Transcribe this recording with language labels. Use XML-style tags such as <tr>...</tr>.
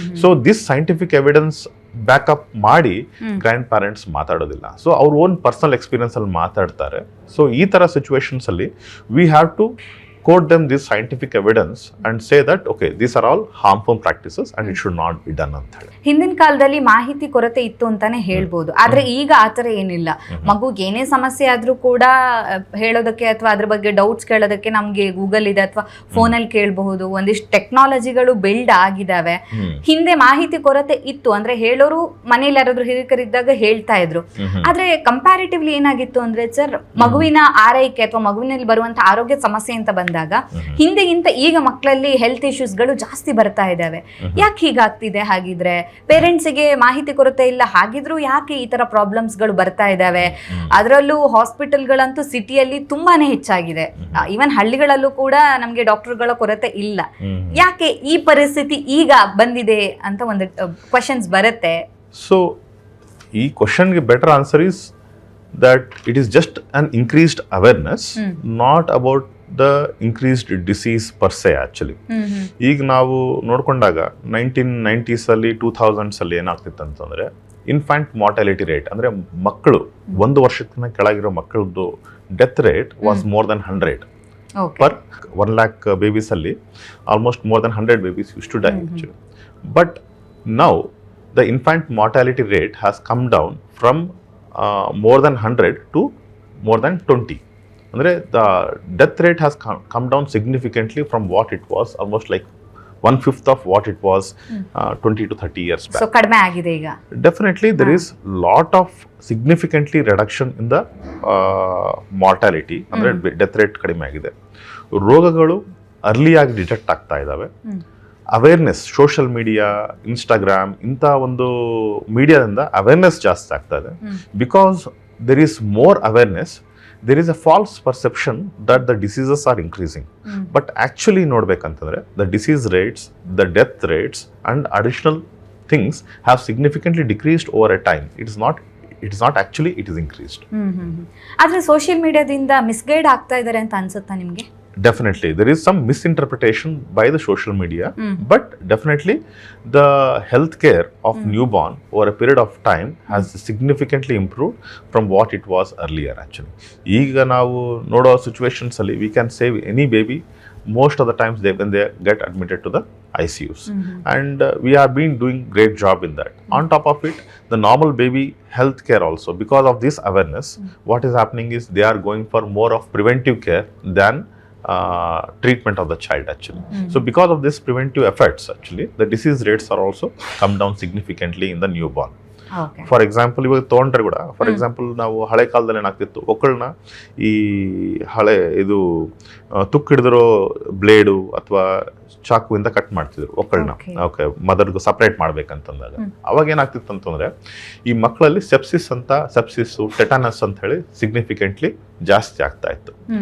<en>So this scientific evidence</en> <kn>backup ಮಾಡಿ grand parents ಮಾತಾಡೋದಿಲ್ಲ. So ಅವ್ರ ಓನ್ ಪರ್ಸನಲ್ ಎಕ್ಸ್ಪೀರಿಯನ್ಸ್ ಅಲ್ಲಿ ಮಾತಾಡ್ತಾರೆ.</kn> <en>so</en> <kn>ಈ ಥರ ಸಿಚುವೇಶನ್ಸ್ ಅಲ್ಲಿ</kn> <en>we have to quote them this scientific evidence and say that okay, these are all harmful practices and it should not be done</en> <kn>ಅಂತ ಹೇಳಿ. ಹಿಂದಿನ ಕಾಲದಲ್ಲಿ ಮಾಹಿತಿ ಕೊರತೆ ಇತ್ತು ಅಂತಾನೆ ಹೇಳ್ಬೋದು, ಆದ್ರೆ ಈಗ ಆತರ ಏನಿಲ್ಲ. ಮಗುಗೆ ಏನೇ ಸಮಸ್ಯೆ ಆದ್ರೂ ಕೂಡ ಹೇಳೋದಕ್ಕೆ ಅಥವಾ ಅದ್ರ ಬಗ್ಗೆ ಡೌಟ್ಸ್ ಕೇಳೋದಕ್ಕೆ ನಮ್ಗೆ ಗೂಗಲ್ ಇದೆ ಅಥವಾ ಫೋನಲ್ಲಿ ಕೇಳಬಹುದು. ಒಂದಿಷ್ಟು ಟೆಕ್ನಾಲಜಿಗಳು ಬಿಲ್ಡ್ ಆಗಿದಾವೆ. ಹಿಂದೆ ಮಾಹಿತಿ ಕೊರತೆ ಇತ್ತು ಅಂದ್ರೆ ಹೇಳೋರು ಮನೇಲಿ ಯಾರಾದ್ರೂ ಹಿರಿಕರಿದ್ದಾಗ ಹೇಳ್ತಾ ಇದ್ರು. ಆದ್ರೆ ಕಂಪ್ಯಾರಿಟಿವ್ಲಿ ಏನಾಗಿತ್ತು ಅಂದ್ರೆ ಸರ್, ಮಗುವಿನ ಆರೈಕೆ ಅಥವಾ ಮಗುವಿನಲ್ಲಿ ಬರುವಂತ ಆರೋಗ್ಯ ಸಮಸ್ಯೆ ಅಂತ ಬಂದಾಗ ಹಿಂದೆಗಿಂತ ಈಗ ಮಕ್ಕಳಲ್ಲಿ ಹೆಲ್ತ್ ಇಶ್ಯೂಸ್ಗಳು ಜಾಸ್ತಿ ಬರ್ತಾ ಇದಾವೆ. ಯಾಕೆ ಹೀಗಾಗ್ತಿದೆ? ಹಾಗಿದ್ರೆ ಪೇರೆಂಟ್ಸ್ಗೆ ಮಾಹಿತಿ ಕೊರತೆ ಇಲ್ಲ, ಹಾಗಿದ್ರು ಯಾಕೆ ಈ ತರ ಪ್ರಾಬ್ಲಮ್ಸ್ಗಳು ಬರ್ತಾ ಇದಾವೆ? ಅದರಲ್ಲೂ ಹಾಸ್ಪಿಟಲ್ಗಳಂತೂ ಸಿಟಿಯಲ್ಲಿ ತುಂಬಾನೇ ಹೆಚ್ಚಾಗಿದೆ. ಈವನ್ ಹಳ್ಳಿಗಳಲ್ಲೂ ಕೂಡ ನಮ್ಗೆ ಡಾಕ್ಟರ್ಗಳ ಕೊರತೆ ಇಲ್ಲ. ಯಾಕೆ ಈ ಪರಿಸ್ಥಿತಿ ಈಗ ಬಂದಿದೆ ಅಂತ ಒಂದು ಕ್ವಶನ್ಸ್ ಬರುತ್ತೆ.</kn> <en>so</en> <kn>ಈ ಕ್ವಶನ್ಗೆ</kn> <en>Better answer is that it is just an increased awareness, not about the increased disease per se actually.</en> <kn>ಈಗ ನಾವು ನೋಡ್ಕೊಂಡಾಗ 1990s ಅಲ್ಲಿ 2000s ಅಲ್ಲಿ ಏನಾಗ್ತಿತ್ತು ಅಂತಂದ್ರೆ ಇನ್ಫ್ಯಾಂಟ್ ಮಾರ್ಟಾಲಿಟಿ ರೇಟ್, ಅಂದ್ರೆ ಮಕ್ಕಳು 1 ವರ್ಷಕ್ಕಿಂತ ಕೆಳಗಿರೋ ಮಕ್ಕಳದ್ದು</kn> <en>Death rate was more than 100. Okay. per 1 lakh babies ಅಲ್ಲಿ almost more than 100 babies used to die actually. But now the infant mortality rate has come down from more than 100 to more than 20. ಅಂದರೆ the death rate has come down significantly from what it was, almost like 1/5 of what it was 20 to 30 years back.</en> <kn>So ಕಡಿಮೆ ಆಗಿದೆ ಈಗ.</kn> <en>Definitely there is lot of significantly reduction in the mortality,</en> <kn>ಅಂದರೆ death rate ಕಡಿಮೆ ಆಗಿದೆ. ರೋಗಗಳು ಅರ್ಲಿಯಾಗಿ detect ಆಗ್ತಾ ಇದ್ದಾವೆ. Awareness, social media, Instagram ಇಂಥ ಒಂದು ಮೀಡಿಯಾದಿಂದ ಅವೇರ್ನೆಸ್ ಜಾಸ್ತಿ ಆಗ್ತಾ ಇದೆ.</kn> <en>Because there is more awareness, there is a false perception that the diseases are increasing. But actually ನೋಡ್ಬೇಕಂತಂದ್ರೆ the disease rates, the death rates and additional things have significantly decreased over a time. It is not actually, it is increased.</en> <kn>ಆದ್ರೆ social ಮೀಡಿಯಾದಿಂದ misguide ಆಗ್ತಾ ಇದ್ದಾರೆ ಅಂತ ಅನ್ಸುತ್ತಾ ನಿಮ್ಗೆ?</kn> <en>Definitely there is some misinterpretation by the social media, but definitely the healthcare of newborn over a period of time has significantly improved from what it was earlier actually.</en> <kn>ಈಗ ನಾವು ನೋಡೋ situations ಅಲ್ಲಿ</kn> <en>we can save any baby most of the times when they get admitted to the ICUs. And we have been doing great job in that. On top of it, the normal baby health care also, because of this awareness, what is happening is they are going for more of preventive care than treatment of the child actually. So because of this preventive efforts actually, the disease rates are also come down significantly in the newborn. Okay.</en> <kn>For example ಇವಾಗ ತೊಗೊಂಡ್ರೆ ಕೂಡ, for example ನಾವು ಹಳೆ ಕಾಲದಲ್ಲಿ ಏನಾಗ್ತಿತ್ತು, ಒಕ್ಕಳನ್ನ ಈ ಹಳೆ ಇದು ತುಕ್ಕಿಡಿದಿರೋ ಬ್ಲೇಡು ಅಥವಾ ಚಾಕುವಿಂದ ಕಟ್ ಮಾಡ್ತಿದ್ರು ಒಕ್ಕಳನ್ನ. ಓಕೆ, ಮದರ್ಗೂ ಸಪ್ರೇಟ್ ಮಾಡ್ಬೇಕಂತಂದಾಗ ಅವಾಗ ಏನಾಗ್ತಿತ್ತು ಅಂತಂದ್ರೆ ಈ ಮಕ್ಕಳಲ್ಲಿ ಸೆಪ್ಸಿಸ್ಸು ಟೆಟಾನಸ್ ಅಂತ ಹೇಳಿ ಸಿಗ್ನಿಫಿಕೆಂಟ್ಲಿ ಜಾಸ್ತಿ ಆಗ್ತಾ ಇತ್ತು.</kn>